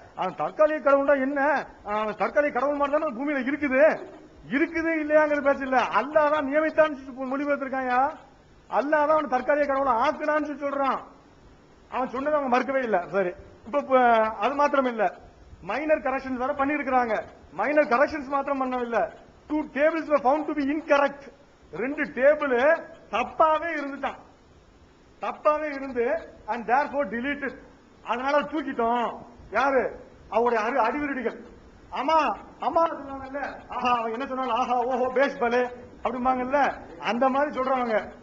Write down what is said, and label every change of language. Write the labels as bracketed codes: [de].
[ta] அவன் தற்காலிக கடவுள்னா என்ன, தற்காலிக கடவுள் மாதிரி தானே பூமியில இருக்குது இல்லையாங்கிற பேச்சு இல்ல. அல்லாஹ் தான் நியமித்தான்னு மொழிபெயர்த்திருக்காங்க. அல்லாஹ் தான் அவன் தற்காலிக கடவுளை ஆக்குனான்னு சொல்றான். அவன் சொன்னதை அவங்க மறுக்கவே இல்ல. சரி, இப்ப அது மாத்திரம் இல்ல, மைனர் கரெக்ஷன்ஸ் வேற பண்ணிருக்காங்க. மைனர் கரெக்ஷன்ஸ் மாத்திரம் பண்ணவில்லை, [en] 2 tables were found to be incorrect. [ta] 2 table தப்பாவே இருந்துட்டான், தப்பாவே இருந்து [en] and therefore deleted. [ta] அதனால தூக்கிட்டோம். யாரு? அவருடைய அறிவுரைகள். ஆமா சொன்னாங்கல்ல, ஆஹா அவன் என்ன சொன்னாலும் ஆஹா ஓஹோ பேஷ் பலே அப்படிம்பாங்கல்ல, அந்த மாதிரி சொல்றவங்க.